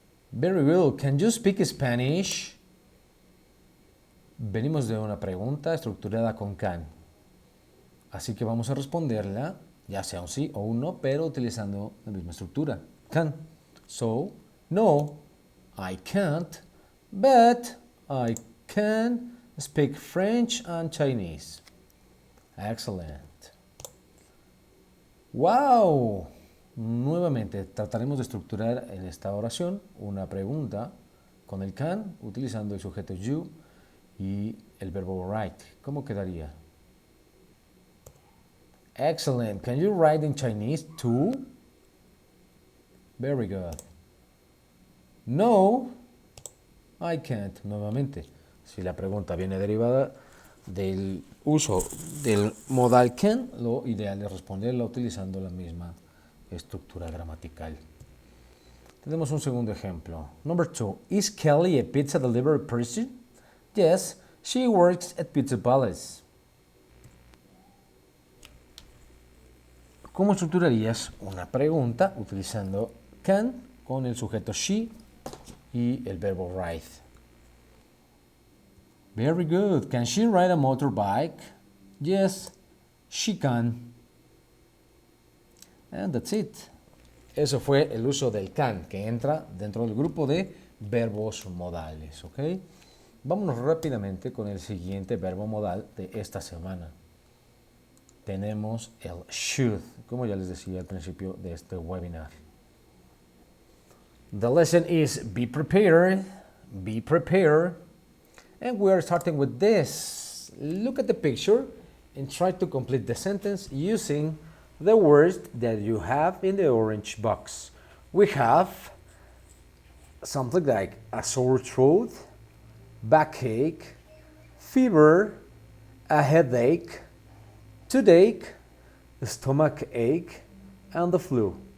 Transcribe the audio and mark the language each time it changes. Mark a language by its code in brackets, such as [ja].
[en] Very well. Can you speak Spanish? [es] Venimos de una pregunta estructurada con can. Así que vamos a responderla, ya sea un sí o un no, pero utilizando la misma estructura. [en] Can. So, no, I can't, but I can speak French and Chinese. Excellent. ¡Wow! [es] Nuevamente trataremos de estructurar en esta oración una pregunta con el can utilizando el sujeto you y el verbo write. ¿Cómo quedaría? [en] Excellent. Can you write in Chinese too? Very good. No, I can't. [es] Nuevamente, si la pregunta viene derivada del uso del modal can, lo ideal es responderla utilizando la misma estructura gramatical. Tenemos un segundo ejemplo. [en] Number 2. Is Kelly a pizza delivery person? Yes, she works at Pizza Palace. [es] ¿Cómo estructurarías una pregunta utilizando can con el sujeto she y el verbo ride? [en] Very good. Can she ride a motorbike? Yes, she can. And that's it. [es] Eso fue el uso del can, que entra dentro del grupo de verbos modales, ¿ok? Vámonos rápidamente con el siguiente verbo modal de esta semana. Tenemos el should, como ya les decía al principio de este webinar. [en] The lesson is be prepared, and we are starting with this. Look at the picture and try to complete the sentence using the words that you have in the orange box. We have something like a sore throat, backache, fever, a headache, toothache, stomach ache, and the flu.